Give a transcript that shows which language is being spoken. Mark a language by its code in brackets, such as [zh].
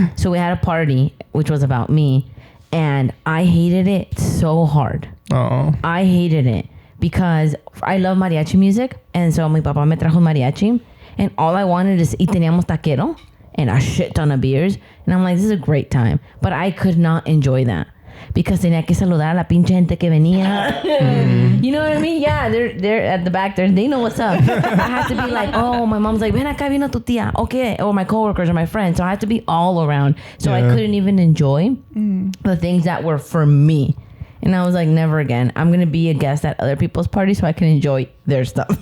[en] So we had a party, which was about me, and I hated it so hard. Oh. I hated it because I love mariachi music, and so [es] mi papá me trajo mariachi, [en] and all I wanted is, [es] y teníamos taquero, [en] and a shit ton of beers. And I'm like, this is a great time. But I could not enjoy that. Because [es] tenía que saludar a la pinche gente que venía. [en] You know what I mean? Yeah, they're at the back there. They know what's up. I have to be like, oh, my mom's like, [es] ven acá, vino tu tía. [en] Okay. Or my coworkers or my friends. So I have to be all around. So I couldn't even enjoy the things that were for me. And I was like, never again. I'm going to be a guest at other people's parties so I can enjoy their stuff.